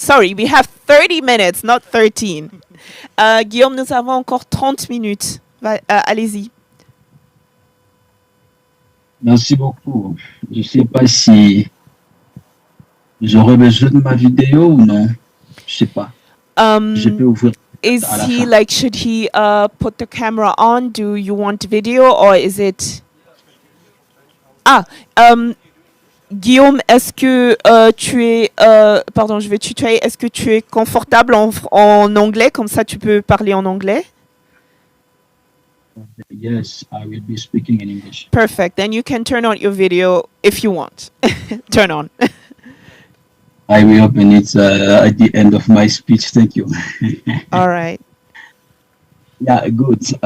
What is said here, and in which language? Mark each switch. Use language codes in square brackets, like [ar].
[en] Sorry, we have 30 minutes, not 13. [fr] Guillaume, nous avons encore 30 minutes. Allez-y. Merci beaucoup. Je ne sais pas si j'aurais besoin de ma vidéo ou non. Je sais pas. Je peux ouvrir. [en] Is [fr] à la [en] he [fr] fin. [en] like, should he put the camera on? Do you want video or is it? [fr] Guillaume, est-ce que tu es, pardon, je vais tutoyer. Est-ce que tu es confortable en anglais, comme ça tu peux parler en anglais? [en] Yes, I will be speaking in English. Perfect. Then you can turn on your video if you want. Turn on. I will open it at the end of my speech. Thank you. All right. Yeah, good.